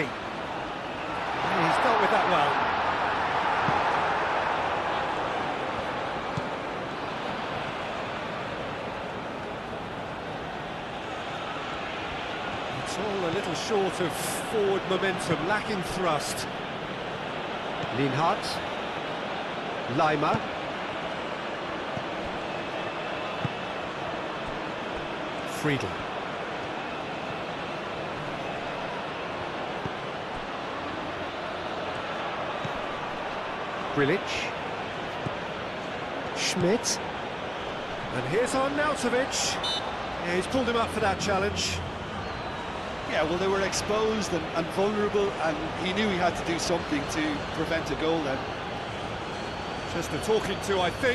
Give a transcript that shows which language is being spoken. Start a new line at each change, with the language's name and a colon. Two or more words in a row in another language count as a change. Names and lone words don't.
English: He's dealt with that well. It's all a little short of forward momentum, lacking thrust. Lienhart. Lima. Friedel. Grilic. Schmidt. And here's Arnautovic. Yeah, he's pulled him up for that challenge. Yeah, well, they were exposed and vulnerable, and he knew he had to do something to prevent a goal then. Just a talking to, I think.